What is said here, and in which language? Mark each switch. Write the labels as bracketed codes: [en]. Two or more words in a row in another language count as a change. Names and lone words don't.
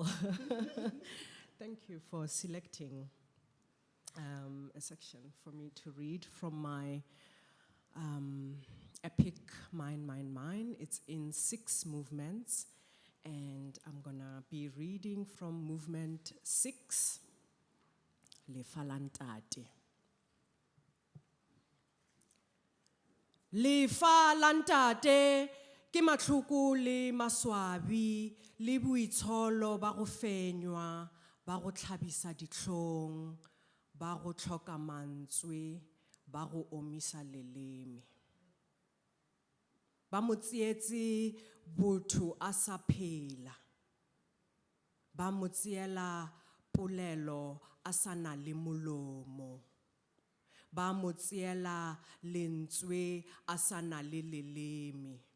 [en] Thank you for selecting a section for me to read from my epic Mine, Mine, Mine. It's in 6 movements, and I'm gonna be reading from movement 6, Lubala. [tn] Lubala ntate ke matlhoko le maswabi le boitsholo ba go fenywa ba go tlhabisa ditlhong ba go tlhoka mantswe ba go omisa leleme ba mo tsietse botho a sa phela ba mo tsiela polelo a sa na le molomo ba mo tsiela lentswe a sa na le leleme